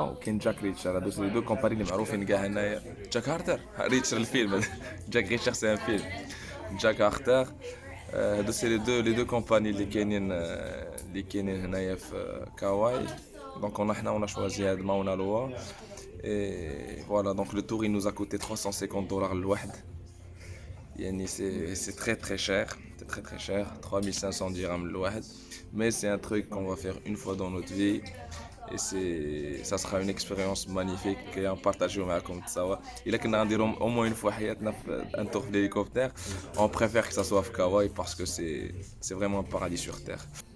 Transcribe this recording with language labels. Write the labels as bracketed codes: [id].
[ar] وكاين جاك ريتشر، هادو سي دو كومباني اللي معروفين كاع هنايا. جاك هارتر ريتشر الفيلم جاك ريتشر سي ان فيلم. جاك هارتر هادو سي لي دو كومباني اللي كاينين هنايا في كاواي. دونك [fr] on a choisi [ar] هاد ماونا لوا. [fr] Et voilà, donc le tour il nous a coûté $350 [ar] الواحد. يعني [fr] c'est très très cher, c'est très très cher, 3500 dirhams [ar] الواحد. [fr] Mais c'est un truc qu'on va faire une fois dans notre vie. Et ça sera une expérience magnifique et on partager [ar] معكم تصاور. إلا كنا غنديرهم [fr] au moins une fois [ar] حياتنا في [fr] un tour في l'hélicoptère, on préfère que ça soit في Kauai parce que c'est vraiment un paradis sur terre.